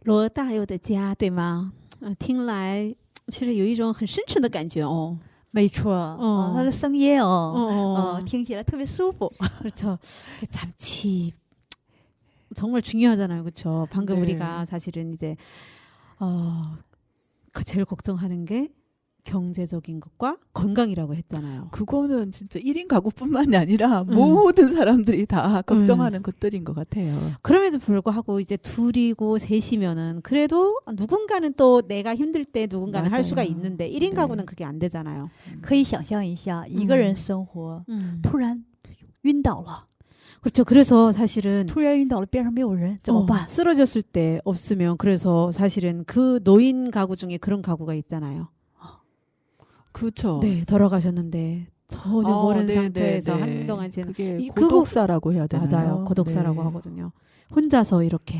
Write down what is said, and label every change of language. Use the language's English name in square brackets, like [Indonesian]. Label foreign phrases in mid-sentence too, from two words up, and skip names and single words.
[Chinese] 大有的家，对吗？听来其实有一种很深沉的感觉哦。没错，他的声音听起来特别舒服。 [Korean] 그렇죠. 참치 정말 중요하잖아요, 그렇죠? 방금 네. 우리가 사실은 이제 제일 걱정하는 게 경제적인 것과 건강이라고 했잖아요. 그거는 진짜 1인 가구뿐만이 아니라 모든 사람들이 다 걱정하는 것들인 것 같아요. 그럼에도 불구하고 이제 둘이고 셋이면은 그래도 누군가는 또 내가 힘들 때 누군가는 할 맞아요. 수가 있는데 1인 네. 가구는 그게 안 되잖아요. [Chinese] 可以想象一下，一个人生活，突然晕倒了， [Korean] 그렇죠. 그래서 사실은 [Chinese] 突然晕倒了，边上没有人，怎么办？ [Korean] 쓰러졌을 때 없으면 그래서 사실은 그 노인 가구 중에 그런 가구가 있잖아요. 그렇죠. 네, 돌아가셨는데 전혀 모르는 네, 상태에서 네, 네. 한동안 지금 그게 그거- 고독사라고 해야 되나요? 맞아요. 고독사라고 네. 하거든요. 혼자서 이렇게.